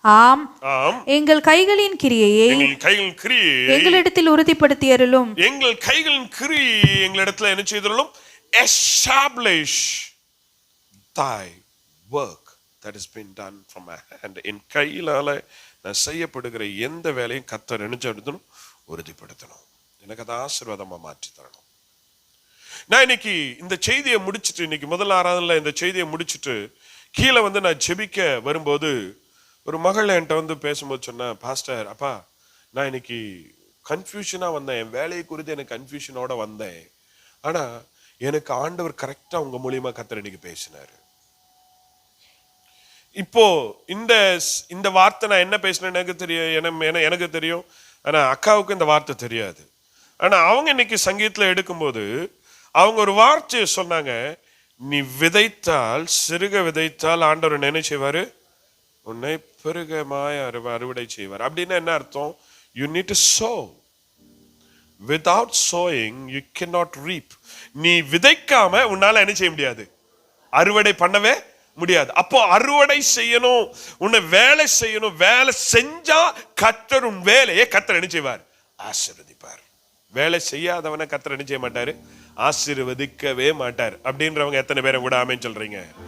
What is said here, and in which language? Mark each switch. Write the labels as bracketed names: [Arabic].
[Tamil] ஆம், எங்கள் கைகளின் கிரியையை எங்களிடத்தில் உறுதிப்படுத்தியருளும். எங்கள் கைகளின் கிரியை எங்களிடத்தில் என்ன செய்தருளும்? [English] Establish thy work that has been done from my hand. [Tamil] என் கையிலால நான் செய்யப்படுகிற எந்த வேலையும் கர்த்தர் நினைச்செடுத்தணும், உறுதிப்படுத்தணும். எனக்கு அதை ஆசீர்வாதமா மாற்றி தரணும். நான் இன்னைக்கு இந்த செய்தியை முடிச்சுட்டு, இன்னைக்கு முதல் ஆராதனையில இந்த செய்தியை முடிச்சுட்டு கீழே வந்து நான் ஜெபிக்க வரும்போது ஒரு மகள் என்கிட்ட பேசும்போது சொன்னா, பாஸ்டர் அப்பா, நான் இன்னைக்கு கன்ஃபியூஷனா வந்தேன், என் வேலையை குறித்து எனக்கு கன்ஃபியூஷனோட வந்தேன். ஆனா எனக்கு ஆண்டவர் கரெக்டா உங்க மூலியமா கர்த்தர் இன்னைக்கு பேசினாரு. இப்போ இந்த வார்த்தை நான் என்ன பேசினேன்னு எனக்கு தெரியும். ஆனா அக்காவுக்கு இந்த வார்த்தை தெரியாது. ஆனா அவங்க இன்னைக்கு சங்கீதத்துல எடுக்கும்போது அவங்க ஒரு வார்த்தையை சொன்னாங்க, நீ விதைத்தால், சிறுக விதைத்தால் ஆண்டவர் என்ன செய்வாரு? உன்னை பெருகமாய் அறுவடை செய்வார். அப்படின்னா என்ன அர்த்தம்? [English] You need to sow. Without sowing you cannot reap. [Tamil] நீ விதைக்காம உன்னால என்ன செய்ய முடியாது? அறுவடை பண்ணவே முடியாது. அப்போ அறுவடை செய்யணும், உன்னை வேலை செய்யணும். வேலை செஞ்சா கர்த்தர் உன் வேலையை கர்த்தர் என்ன செய்வார்? ஆசீர்வதிப்பார். வேலை செய்யாதவனை கர்த்தர் என்ன செய்ய மாட்டாரு? ஆசீர்வதிக்கவே மாட்டார். அப்படின்றவங்க எத்தனை பேரை கூட ஆமென் சொல்றீங்க?